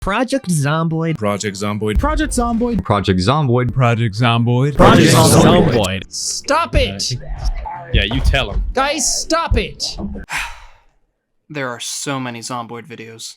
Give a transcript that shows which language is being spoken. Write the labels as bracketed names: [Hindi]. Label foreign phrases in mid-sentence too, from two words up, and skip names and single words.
[English] Project Zomboid. Project Zomboid. Project Zomboid. Project Zomboid. Project Zomboid. Project Zomboid. Stop it! Yeah, you tell him. Guys, stop it! There are so many Zomboid videos.